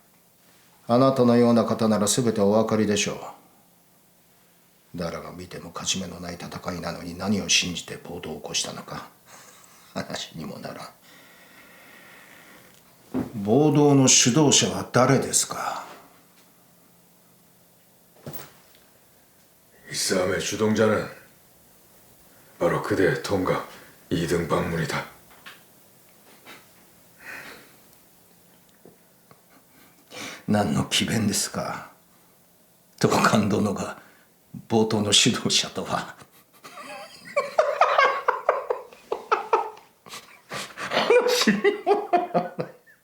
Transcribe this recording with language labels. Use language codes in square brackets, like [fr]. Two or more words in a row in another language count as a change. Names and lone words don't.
[ja] あなたのような方なら全てお分かりでしょう。誰が見ても勝ち目のない戦いなのに何を信じて暴動を起こしたのか話にもならん。暴動の主導者は誰ですか？ [ko] 이 싸움의 주동자는 바로 그대의 통각 이등방문이다. [ja] 何の詭弁ですか？東館殿が暴動の主導者とは。話にもならない。